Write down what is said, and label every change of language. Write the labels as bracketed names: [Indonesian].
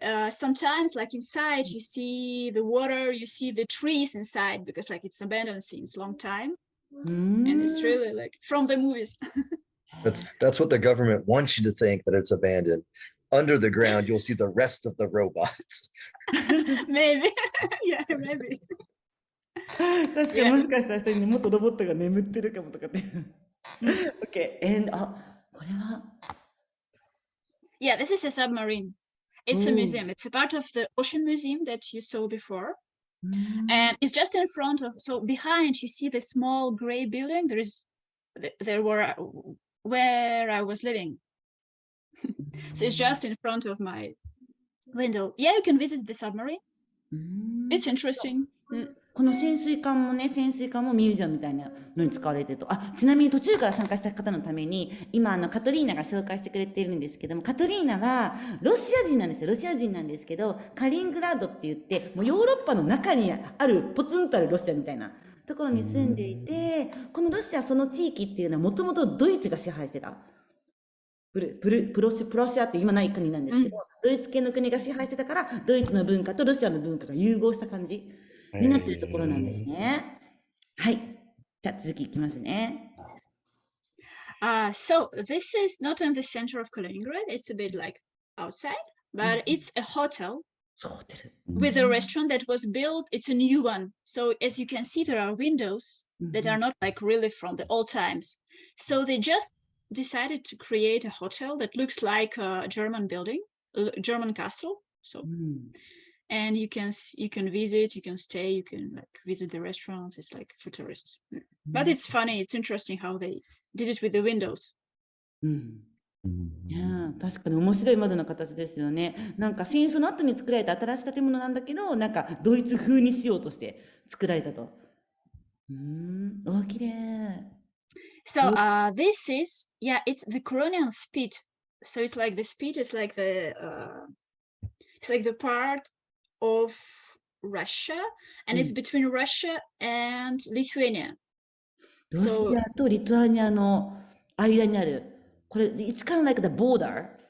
[English] Sometimes like inside you see the water, you see the trees inside because like it's abandoned since long time. And it's really like from the movies. That's what the government wants you to think, that it's abandoned. Under the ground, you'll see the rest of the robots. Maybe. Yeah, maybe. [Japanese] 確かにもしかしたら下にもっとロボットが眠ってるかもとかって。 OK。 これは [English] Yeah, this is a submarine. It's a museum. It's a part of the ocean museum that you saw before. And it's just in front of, so behind you see the small gray building. There were where I was living. So it's just in front of my window. Yeah, you can visit the submarine. It's interesting. [Japanese] この潜水艦もミュージアムみたいなのに使われてると。ちなみに途中から参加した方のために、今カトリーナが紹介してくれているんですけども、カトリーナはロシア人なんですよ。ロシア人なんですけど、カリングラードって言って、もうヨーロッパの中にあるポツンとあるロシアみたいなところに住んでいて、このロシア、その地域っていうのはもともとドイツが支配してた。プロシアって今ない国なんですけど、ドイツ系の国が支配してたから、ドイツの文化とロシアの文化が融合した感じになっているところなんですね。はい。じゃあ続きいきますね。 [English] So this is not in the center of Kaliningrad. It's a bit like outside, but it's a hotel with a restaurant that was built. It's a new one. So as you can see, there are windows that are not like really from the old times. So they just decided to create a hotel that looks like a German building, a German castle. So, and you can visit, you can stay, you can like visit the restaurants. It's like for tourists, but it's funny. It's interesting how they did it with the windows. [Japanese] いや確かに面白い窓の形ですよね。なんか戦争の後に作られた新しい建物なんだけど、なんかドイツ風にしようとして作られたと。綺麗。 [English] So this is it's the Coronian spit. So it's like the spit is like it's like the part of Russia, and it's between Russia and Lithuania. [Japanese] ロシアとリトアニアの間にある。これ、 [English] it's kind of like the border.